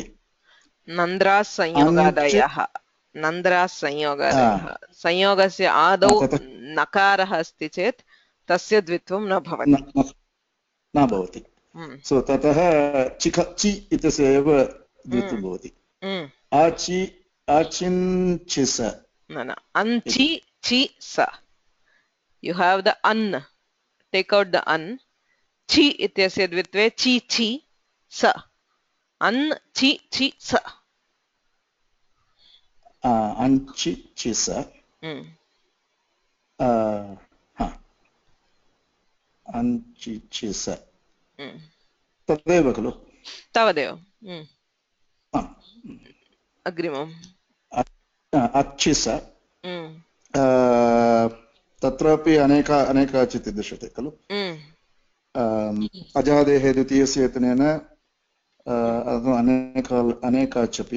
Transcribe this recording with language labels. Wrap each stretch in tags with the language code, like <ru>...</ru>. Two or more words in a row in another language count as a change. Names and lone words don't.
<sa>नन्द्रास् संयोगादयः संयोगस्य आदौ नकारः अस्ति चेत् तस्य द्वित्वं न भवति. सो ततः चि इत्यस्य एव द्वित्वं भवति. आचिञ्चिस न अंचि चि स.</sa> <en>You have the an. Take out the an.</en> <sa>चि इत्यस्य द्वित्वे चि चि स. अन् चि चि स. अञ्चि चि स. अञ्चि चि स. तदेव खलु. तावदेव. अग्रिमम्. अच्छिस. तत्रापि अनेकाचित् दृश्यते खलु. अजादेः द्वितीयस्य इत्यनेन अनेकाच् अपि.</sa>